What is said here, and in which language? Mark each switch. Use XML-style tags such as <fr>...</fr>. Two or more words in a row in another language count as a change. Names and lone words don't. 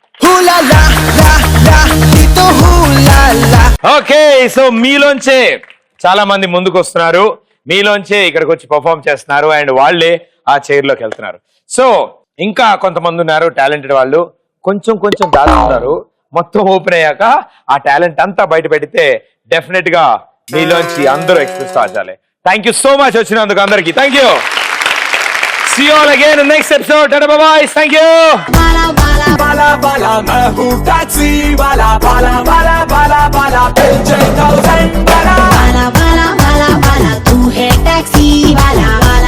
<te>ఓకే, సో మీలోంచే చాలా మంది ముందుకు వస్తున్నారు, మీలోంచే ఇక్కడికి వచ్చి పర్ఫార్మ్ చేస్తున్నారు అండ్ వాళ్ళే ఆ చైర్ లోకి వెళ్తున్నారు. సో ఇంకా కొంతమంది ఉన్నారు టాలెంటెడ్ వాళ్ళు, కొంచెం కొంచెం దాచుతున్నారు. మొత్తం ఓపెన్ అయ్యాక ఆ టాలెంట్ అంతా బయట పెడితే డెఫినెట్ గా మీలోంచి అందరూ ఎక్స్ప్రెస్ రాజాలే.</te> <en>thank you so much</en> <te>వచ్చినందుకు అందరికి.</te> <en>Thank you. See you all again in the next episode. Tata bye bye. Thank you. bala bala bala bala</en> <hi>मैं हूँ टैक्सी वाला bala bala bala bala पेज 1000 bala bala bala bala bala तू है टैक्सी वाला</hi>